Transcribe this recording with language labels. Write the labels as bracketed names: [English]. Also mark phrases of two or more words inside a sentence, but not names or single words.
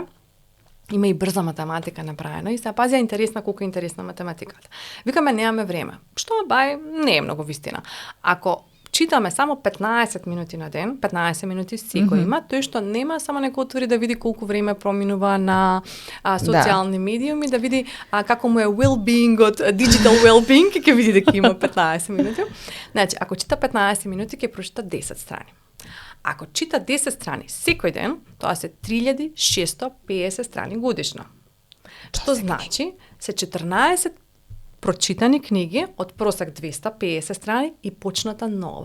[Macedonian] Има и брза математика направена и се пази интересна колку е интересна математиката. Викаме немаме време. Што не е многу вистина. Ако читаме само 15 минути на ден, 15 минути секој има, тој што нема само некој отвори да види колку време проминува на социјални медиуми, да види како му е well-beingот, [English] digital well-being, [Macedonian] ќе види дека има 15 минути. Значи, ако чита 15 минути, ќе прочита 10 страни. Ако чита 10 страни секој ден, тоа се 3650 страни годишно. Што значи се 14 прочитани книги од просек 250 страни и почната нова.